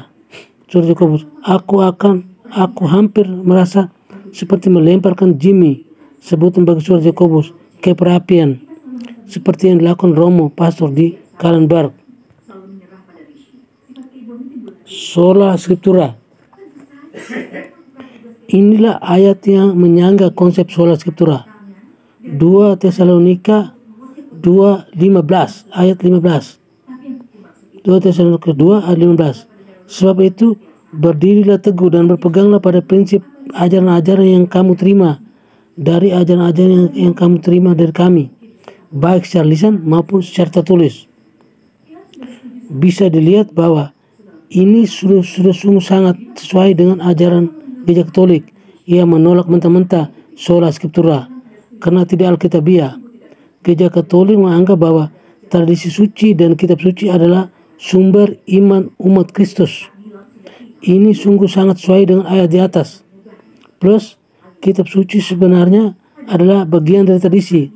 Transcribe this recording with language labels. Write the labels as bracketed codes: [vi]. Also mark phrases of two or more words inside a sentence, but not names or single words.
[id] Saudara Yakobus, aku hampir merasa seperti melemparkan Jimmy, sebutan bagi saudara Yakobus, ke perapian, seperti yang dilakukan Romo, pastor di Kallenberg. [la] Sola Scriptura. [id] Inilah ayat yang menyangga konsep [la] sola scriptura. [id] 2 Tesalonika 2:15, ayat 15. 2 Tesalonika 2 ayat 15. Sebab itu berdirilah teguh dan berpeganglah pada prinsip ajaran-ajaran yang kamu terima dari ajaran-ajaran yang kamu terima dari kami, baik secara lisan maupun secara tertulis. Bisa dilihat bahwa ini sudah sungguh sangat sesuai dengan ajaran Gereja Katolik yang menolak mentah-mentah [la] sola scriptura [id] karena tidak alkitabiah. Gereja Katolik menganggap bahwa tradisi suci dan kitab suci adalah sumber iman umat Kristus. Ini sungguh sangat sesuai dengan ayat di atas. Plus, kitab suci sebenarnya adalah bagian dari tradisi.